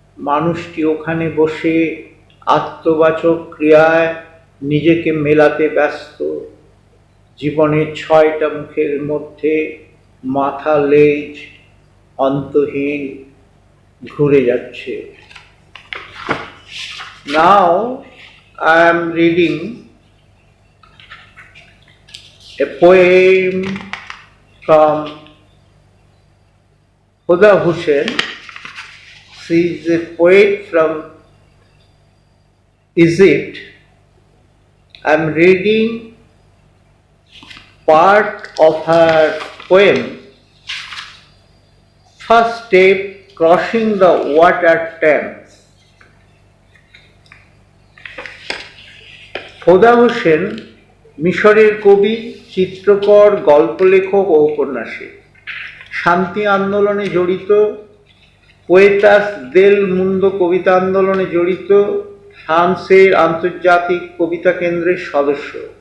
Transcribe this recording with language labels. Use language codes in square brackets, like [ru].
[bn] মানুষটি ওখানে বসে আত্মবাচক ক্রিয়ায় নিজেকে মেলাতে ব্যস্ত। জীবনের 6টা মুখের মধ্যে মাথা লেজ অন্তহীন ঘুরে যাচ্ছে। [en] Now I am reading a poem from Huda Hussein. She is a poet from Egypt. I am reading part of her poem, First Step, Crossing the Water Thames. [bn] হুদা হোসেন মিশরের কবি, চিত্রকর, গল্প লেখক ও উপন্যাসিক। শান্তি আন্দোলনে জড়িত, পোয়েতাস দেল মুন্দো কবিতা আন্দোলনে জড়িত, ফ্রান্সের আন্তর্জাতিক কবিতা কেন্দ্রের সদস্য।